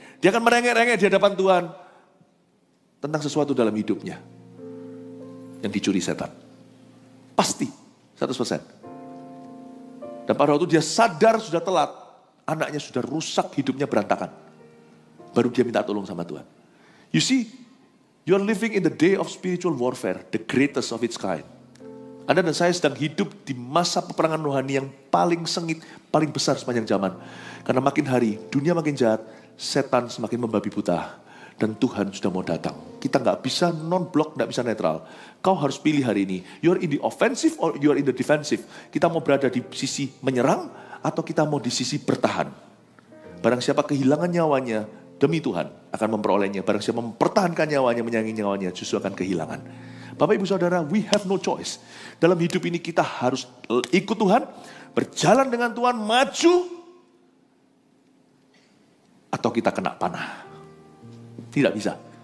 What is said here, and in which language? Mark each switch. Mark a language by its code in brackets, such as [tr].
[id] Dia akan merengek-rengek di hadapan Tuhan. Tentang sesuatu dalam hidupnya. Yang dicuri setan. Pasti. 100%. Dan pada waktu dia sadar sudah telat. Anaknya sudah rusak, hidupnya berantakan. Baru dia minta tolong sama Tuhan. [en] You see, you are living in the day of spiritual warfare. The greatest of its kind. [id] Anda dan saya sedang hidup di masa peperangan rohani yang paling sengit, paling besar sepanjang zaman. Karena makin hari, dunia makin jahat, setan semakin membabi buta. Dan Tuhan sudah mau datang. Kita gak bisa non-block, gak bisa netral. Kau harus pilih hari ini. [en] You're in the offensive or you're in the defensive. [id] Kita mau berada di sisi menyerang atau kita mau di sisi bertahan. Barang siapa kehilangan nyawanya demi Tuhan akan memperolehnya. Barang siapa mempertahankan nyawanya, menyayangi nyawanya justru akan kehilangan. Bapak ibu saudara, [en] we have no choice. [id] Dalam hidup ini kita harus ikut Tuhan, berjalan dengan Tuhan, maju, atau kita kena panah. Tidak bisa.